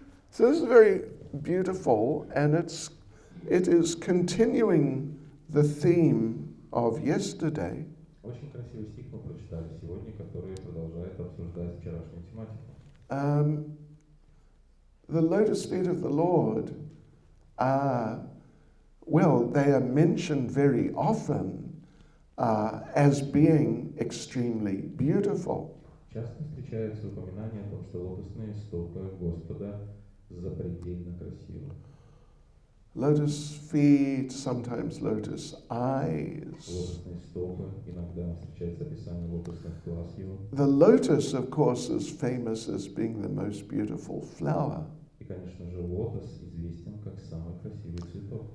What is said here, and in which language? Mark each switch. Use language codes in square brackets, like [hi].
[en] So this is very beautiful, and it is continuing the theme of yesterday. [ru] Очень красивый стих мы прочитали сегодня, который продолжает обсуждать вчерашнюю тематику. [en] The lotus feet of the Lord are, well, they are mentioned very often as being extremely beautiful. [ru] Часто встречается упоминание о том, что лотосные стопы Господа запредельно красивы. [en] Lotus feet, sometimes lotus eyes. [ru] Лотосные стопы, иногда встречается описание лотосных глаз его. [en] The lotus, of course, is famous as being the most beautiful flower. [ru] И, конечно же, лотос известен как самый красивый цветок.